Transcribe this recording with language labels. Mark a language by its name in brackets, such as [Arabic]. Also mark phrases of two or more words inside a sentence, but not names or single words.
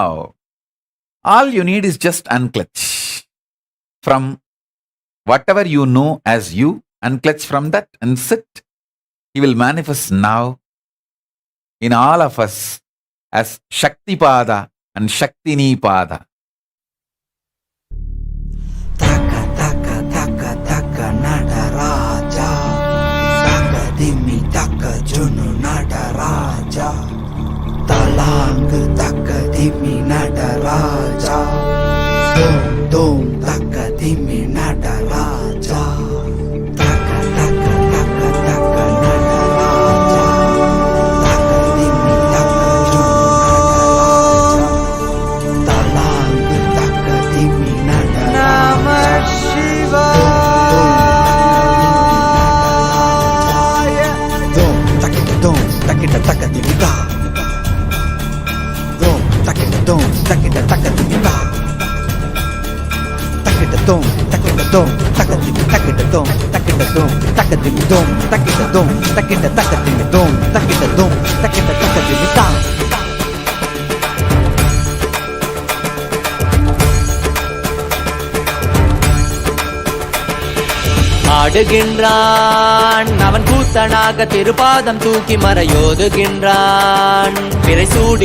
[English] All you need is just unclutch from whatever you know as you. Unclutch from that and sit. He will manifest now in all of us as Shakti Pada and Shaktini Pada. [Tamil] Taka taka taka taka Nataraja, taka dimi taka junu Nataraja, talang taka dimi Nataraja, dum dum taka dimi Nataraja, taka taka taka taka Nataraja, taka dimi taka junu Nataraja, talang taka dimi Takita takatimita. Dom takita dom takita takatimita. Takita dom takita dom takatimi takita dom takita dom takatimi dom takita dom takita takatimi dom takita dom takita takatimita. ஆடுகின்றான் அவன் கூத்தனாக திருப்பாதம் தூக்கி மறையோதுகின்றான் பிறை சூடி